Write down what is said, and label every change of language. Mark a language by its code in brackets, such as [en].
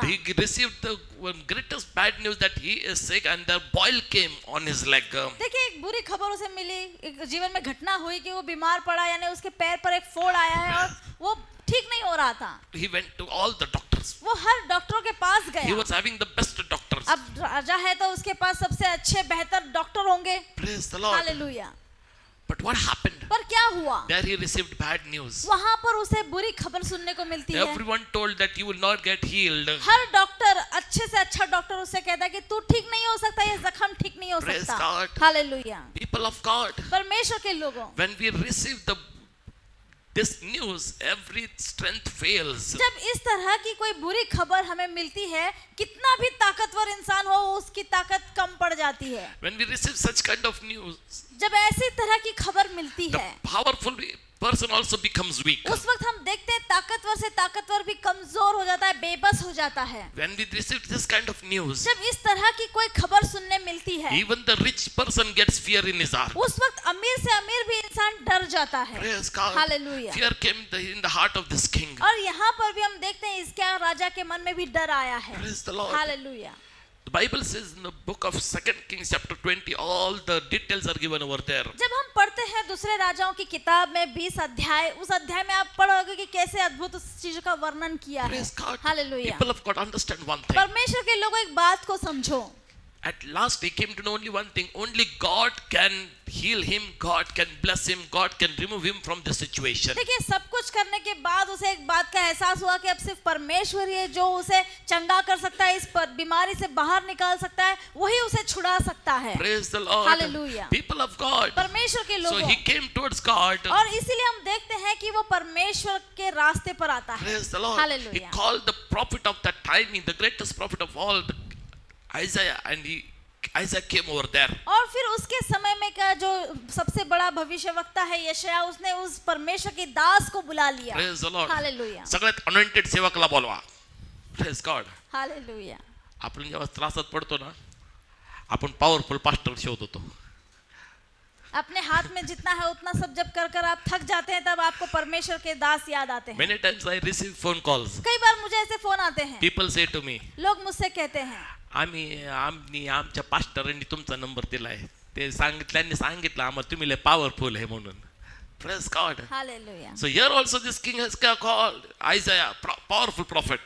[en] He received the greatest bad news that he is sick and the boil came on his leg. [hi] देखिए एक बुरी खबर उसे मिली, एक जीवन में घटना हुई कि वो बीमार पड़ा, यानी उसके पैर पर एक फोड़ आया है और वो ठीक नहीं हो रहा था। [en] He went to all the doctors. [hi] वो हर डॉक्टरों के पास [en] He [hi] गया। [en] was having the best doctors. [hi] अब राजा है तो उसके पास सबसे अच्छे बेहतर डॉक्टर होंगे। [en] Praise the Lord. [hi] Hallelujah. [en] But what happened? [hi] पर क्या हुआ? [en] There he received bad news. [hi] वहां पर उसे बुरी खबर सुनने को मिलती है। [en] Everyone told that you will not get healed. [hi] हर doctor, अच्छे से अच्छा डॉक्टर उससे कहता है कि तू ठीक नहीं हो सकता, ये जख्म ठीक नहीं हो [en] Praise [hi] सकता। [en] God. [hi] Hallelujah. [en] People of God, [hi] परमेश्वर के लोगों, [en] when we receive this news, every strength fails. [hi] जब इस तरह की कोई बुरी खबर हमें मिलती है, कितना भी ताकतवर इंसान हो उसकी ताकत कम पड़ जाती है। [en] When we receive such kind of news, [hi] जब ऐसी तरह की खबर मिलती [en] the [hi] है, [en] powerful person also becomes weak. [hi] उस वक्त हम देखते हैं ताकतवर से ताकतवर भी कमजोर हो जाता है, बेबस हो जाता है। [en] When we receive this kind of news, [hi] जब इस तरह की कोई खबर सुनने मिलती है, [en] even the rich person gets fear in his heart. [hi] उस वक्त अमीर से अमीर भी इंसान डर जाता है। [en] Praise God. [hi] Hallelujah. [en] Fear came in the heart of this king. [hi] और यहाँ पर भी हम देखते हैं इसके राजा के मन में भी डर आया है। [en] Praise the Lord. [hi] Hallelujah. [en] The Bible says in the book of 2 Kings chapter 20, all the details are given over there. [hi] जब हम पढ़ते हैं दूसरे राजाओं की किताब में 20 अध्याय, उस अध्याय में आप पढ़ोगे कि कैसे अद्भुत उस चीज का वर्णन किया है। [en] Praise God. [hi] Hallelujah. [en] People of God, understand one thing. [hi] परमेश्वर के लोगों एक बात को समझो। [en] At last he came to know only one thing. Only God can heal him. God can bless him. God can remove him from the situation. [hi] देखिए सब कुछ करने के बाद उसे एक बात का एहसास हुआ कि अब सिर्फ परमेश्वर ही है जो उसे चंगा कर सकता है, इस बीमारी से बाहर निकाल सकता है, वही उसे छुड़ा सकता है। [en] Praise the Lord. Hallelujah. People of God. [hi] परमेश्वर के [en] So [hi] लोगों, [en] he came towards God. [hi] और इसीलिए हम देखते हैं कि वो परमेश्वर के रास्ते पर आता है। [en] Praise the Lord. Hallelujah. He called the prophet of that time, the greatest prophet of all, Isaiah, and Isaiah came over there. [hi] और फिर उसके समय में का जो सबसे बड़ा भविष्यवक्ता है यशायाह, उसने उस परमेश्वर के दास को बुला लिया। [en] Praise the Lord. [hi] हालेलुया। [mr] सगळ्यात अनॉइंटेड सेवकला बोलवा. [en] Praise God. [hi] हालेलुया। [mr] आपण जेव्हा त्रासात पडतो ना, आपण पॉवरफुल पास्टर शोध होतो. [hi] अपने हाथ में जितना है उतना सब जब कर कर आप थक जाते हैं, तब आपको परमेश्वर के दास याद आते हैं। [en] Many times I receive phone calls. [hi] कई बार मुझे ऐसे फोन आते हैं, [en] People say to me, [hi] लोग मुझसे कहते हैं [mr] आमच्या पास्टरांनी तुमचा नंबर दिलाय, ते त्यांनी सांगितलं आम्हाला तुम्ही लय पॉवरफुल आहे म्हणून. [en] Praise God. [hi] Hallelujah. [en] So here also this king Hezekiah called Isaiah, powerful prophet.